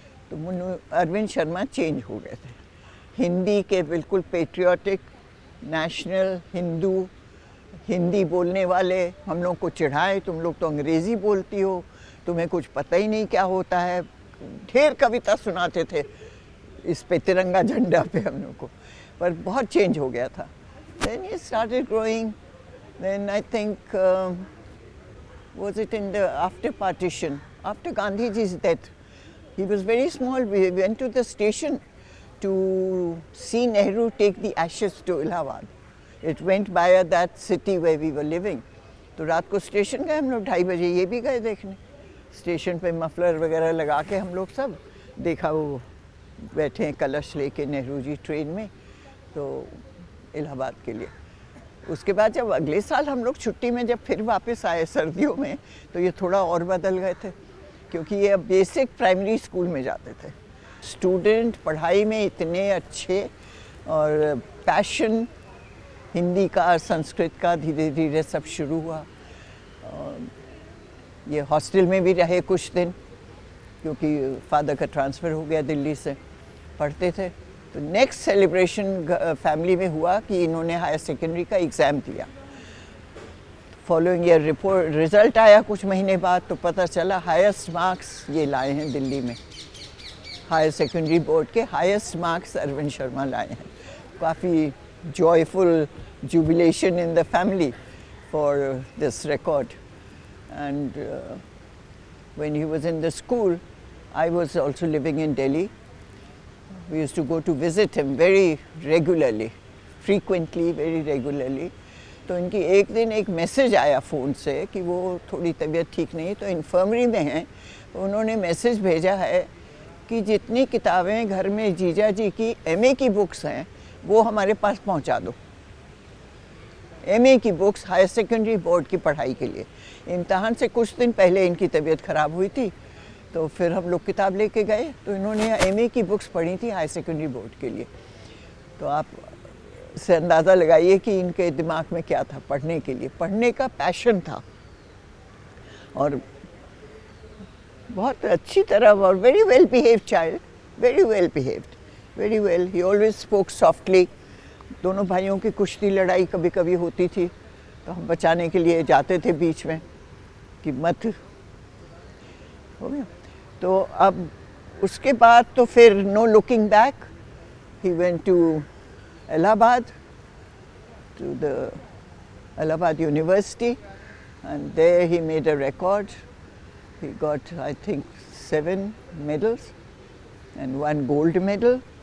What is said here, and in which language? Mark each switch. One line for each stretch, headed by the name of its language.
Hindi: तो अरविंद शर्मा चेंज हो गए थे, हिंदी के बिल्कुल पेट्रियाटिक, नेशनल हिंदू, हिंदी बोलने वाले। हम लोग को चिढ़ाए, तुम लोग तो अंग्रेज़ी बोलती हो, तुम्हें कुछ पता ही नहीं क्या होता है। ढेर कविता सुनाते थे इस पे, तिरंगा झंडा पे हम लोग को। पर बहुत चेंज हो गया था।
English: Then he started growing. Then I think was it in the after partition, after Gandhiji's death, he was very small. We went to the station to see Nehru take the ashes to Allahabad. It went via that city where we were living.
Hindi: तो रात को station गए हम लोग 2:30 बजे, ये भी गए देखने। स्टेशन पे मफलर वगैरह लगा के हम लोग सब देखा, वो बैठे हैं कलश लेके नेहरू जी ट्रेन में, तो इलाहाबाद के लिए। उसके बाद जब अगले साल हम लोग छुट्टी में जब फिर वापस आए सर्दियों में, तो ये थोड़ा और बदल गए थे, क्योंकि ये अब बेसिक प्राइमरी स्कूल में जाते थे। स्टूडेंट पढ़ाई में इतने अच्छे और पैशन हिंदी का, संस्कृत का धीरे धीरे सब शुरू हुआ। ये हॉस्टल में भी रहे कुछ दिन, क्योंकि फादर का ट्रांसफ़र हो गया दिल्ली से, पढ़ते थे। तो नेक्स्ट सेलिब्रेशन फैमिली में हुआ कि इन्होंने हायर सेकेंडरी का एग्ज़ाम दिया। फॉलोइंग ईयर रिज़ल्ट आया कुछ महीने बाद, तो पता चला हाईएस्ट मार्क्स ये लाए हैं दिल्ली में। हायर सेकेंडरी बोर्ड के हाईएस्ट मार्क्स अरविंद शर्मा लाए हैं। काफ़ी
English: joyful jubilation in the family for this record, and when he was in the school, I was also living in Delhi. We used to go to visit him very regularly, frequently, very regularly.
Hindi: तो इनकी एक दिन एक message आया phone से कि वो थोड़ी तबीयत ठीक नहीं, तो इन्फर्मरी में हैं. उन्होंने मैसेज भेजा है कि जितनी किताबें घर में जीजा जी की एमए की बुक्स हैं वो हमारे पास पहुंचा दो. एमए की बुक्स हायर सेकेंडरी बोर्ड की पढ़ाई के लिए. इम्तहान से कुछ दिन पहले इनकी तबीयत ख़राब हुई थी, तो फिर हम लोग किताब लेके गए, तो इन्होंने एमए की बुक्स पढ़ी थी हायर सेकेंडरी बोर्ड के लिए. तो आप से अंदाज़ा लगाइए कि इनके दिमाग में क्या था. पढ़ने के लिए, पढ़ने का पैशन था, और बहुत अच्छी तरह, और
English: very well behaved child, very well
Hindi: behaved, very well.
English: He always spoke softly.
Hindi: दोनों भाइयों की कुश्ती लड़ाई कभी कभी होती थी, तो हम बचाने के लिए जाते थे बीच में कि मत. हो गया. तो अब उसके बाद तो फिर
English: No looking back. He went to Allahabad, to the Allahabad University, and there he made a record. He got, I think, 7 medals and 1 gold medal.